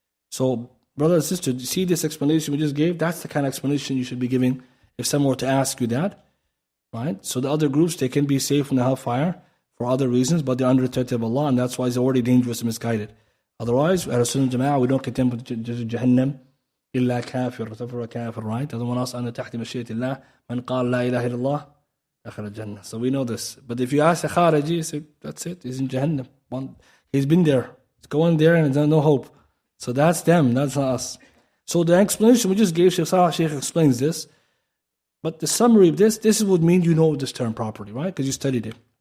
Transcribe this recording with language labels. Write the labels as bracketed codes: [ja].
[en] So, brother and sister, see this explanation we just gave? That's the kind of explanation you should be giving if someone were to ask you that. Right? So the other groups, they can be safe from the hellfire for other reasons, but they're under the threat of Allah, and that's why it's already dangerous and misguided. Otherwise, at Sunnah Jama'ah, we don't condemn to Jahannam. [ar] إلا كافر وتفر كافر, [en] right? Everyone else under [ar] تحت مشيئة الله من قال لا إله إلا الله دخل الجنة. [en] So we know this. But if you ask a Khariji, say, that's it, he's in Jahannam. He's been there. He's going there and there's no hope. So that's them, that's not us. So the explanation we just gave, Shaykh explains this. But the summary of this would mean you know this term properly, right? Because you studied it.